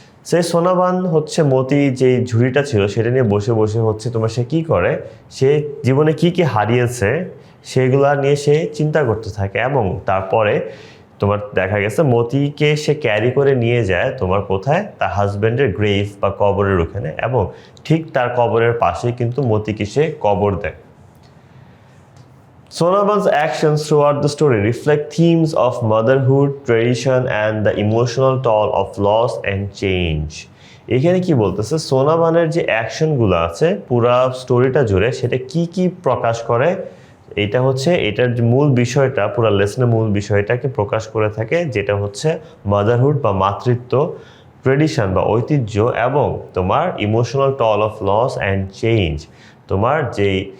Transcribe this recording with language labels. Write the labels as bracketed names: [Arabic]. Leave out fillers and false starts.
[Bangla] সেই সোনাবান হচ্ছে মতি যে ঝুড়িটা ছিল সেটা নিয়ে বসে বসে হচ্ছে তোমার সে কী করে, সে জীবনে কি কি হারিয়েছে সেগুলা নিয়ে সে চিন্তা করতে থাকে, এবং তারপরে তোমার দেখা গেছে মতিকে সে ক্যারি করে নিয়ে যায় তোমার কোথায়, তার হাজব্যান্ডের গ্রেভ বা কবরের ওখানে, এবং ঠিক তার কবরের পাশেই কিন্তু মতিকে সে কবর দেয়। [English] Sonaban's actions throughout the story reflect themes of motherhood, tradition, and the emotional toll of loss and change. [Bangla] এখানে কি বলতেছে, সোনাবানের যে অ্যাকশনগুলো আছে পুরা স্টোরিটা জুড়ে সেটা কি কি প্রকাশ করে, এটা হচ্ছে এটার যে মূল বিষয়টা, পুরো লেসনের মূল বিষয়টাকে প্রকাশ করে থাকে, যেটা হচ্ছে মাদারহুড বা মাতৃত্ব, ট্রেডিশন বা ঐতিহ্য, এবং তোমার emotional ton of loss and change, তোমার যেই